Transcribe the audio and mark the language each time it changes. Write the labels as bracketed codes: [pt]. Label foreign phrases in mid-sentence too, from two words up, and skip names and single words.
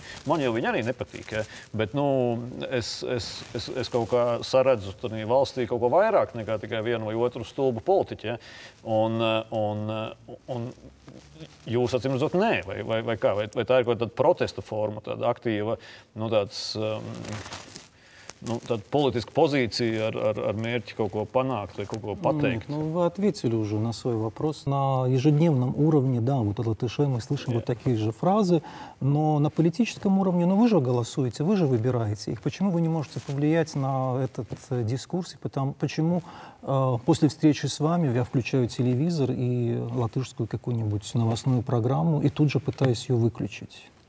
[lv] Man jau viņi arī nepatīk, ja, bet, nu, es kaut kā saredzu tādā valstī kaut ko vairāk nekā tikai vienu vai otru stulbu politiķi, ja. Un jūs, acīm redzot, nē, vai kā? Vai tā ir kaut kāda protesta forma, tāda aktīva, nu, tāds, ну, tāda politiska pozīcija ar mērķi kaut ko panākt vai kaut ko pateikt. [ru] Нет, ну вы ответили уже на свой вопрос. На ежедневном уровне, да, вот от латышей мы слышим вот такие же фразы, но на политическом уровне, ну вы же голосуете, вы же выбираете их. Почему вы не можете повлиять на этот дискурс? Почему после встречи с вами я включаю телевизор и латышскую какую-нибудь новостную программу и тут же пытаюсь ее выключить?